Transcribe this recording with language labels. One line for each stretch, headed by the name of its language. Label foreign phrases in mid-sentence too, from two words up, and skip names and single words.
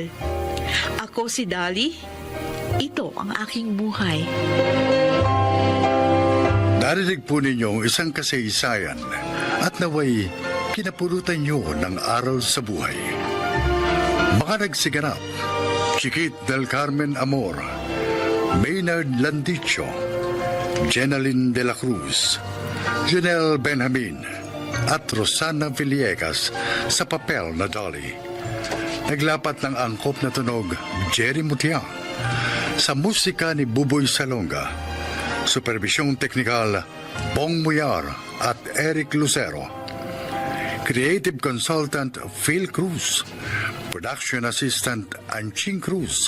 Filipino: Ako si Dali. Ito ang aking buhay. Narinig po ninyong isang kasaysayan at naway kinapulutan nyo ng aral sa buhay. Mga nagsiganap, Chiquit del Carmen Amor, Maynard Landicho, Jenaline de la Cruz, Junel Benjamin, at Rosana Villegas sa papel na Dolly. Naglapat ng angkop na tunog Jerry Mutiang, sa musika ni Buboy Salonga, supervisyong teknikal Bong Muyar at Eric Lucero,
English: creative consultant
Filipino: Phil Cruz,
English: production assistant
Filipino: Anching Cruz.